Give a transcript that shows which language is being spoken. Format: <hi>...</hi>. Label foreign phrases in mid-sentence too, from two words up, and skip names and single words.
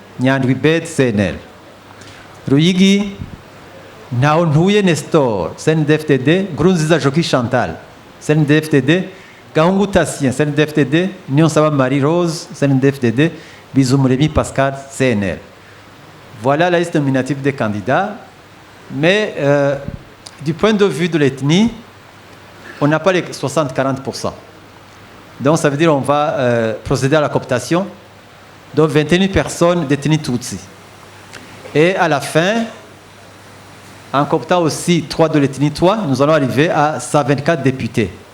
<fr>Nyandwi Bed, CNL. Ruyigi, Naonhuye Nestor, CNDD-FDD, Grunziza Joki Chantal, CNDD-FDD, Gahungu Tassien, CNDD-FDD, Nyonsaba Marie-Rose, CNDD-FDD, Bizoumuremi Pascal, CNL. Voilà la liste nominative des candidats. Mais du point de vue de l'ethnie, on n'a pas les 60-40%. Donc ça veut dire qu'on va procéder à la cooptation. Donc 21 personnes d'ethnie Tutsi. Et à la fin, en cooptant aussi 3 de l'ethnie Twa, nous allons arriver à 124 députés.</fr>